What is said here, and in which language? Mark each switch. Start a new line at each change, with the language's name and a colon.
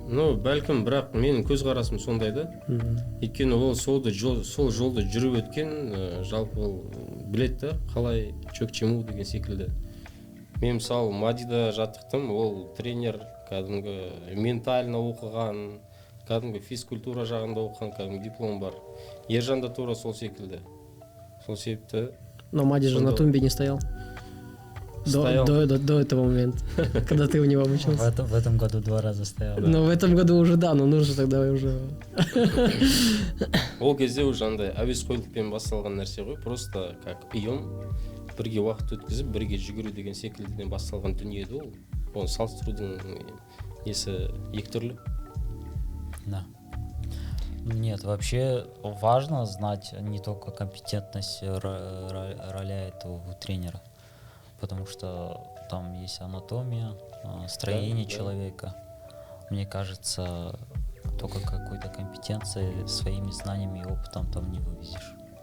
Kazakh: Ну, бәлкім, бірақ менің көзқарасым сондай да. Өйткені ол сол жолды жүріп өткен, жалпы ол біледі да, қалай чөк чему деген секілді. Мен мысалы Мадида жаттықтым, ол тренер, кәдімгі ментально оқыған, кәдімгі физкультура жағында оқыған, кәдімгі диплом бар. Ержан да тура сол секілді. Сол себепті.
Russian: Но Мади же на тумбе не стоял. Стоял. До этого момента, когда ты у него обучился. В этом году 2 раза стоял. Ну, в этом году уже да, но нужно тогда уже...
Kazakh: Ол кезде уже андай әуесқойлықпен басталған нәрсе ғой,
Russian: просто как
Kazakh: ұйым бірге уақыт өткізіп, бірге жүгіру деген секілдіден басталған дүние еді ол. Оны салыстырудың несі екі түрлі.
Russian: Да. Нет, вообще важно знать не только компетентность роля этого тренера, потому что там есть анатомия, строение человека. Мне кажется, только какой-то компетенцией, своими знаниями и опытом там не вывезешь.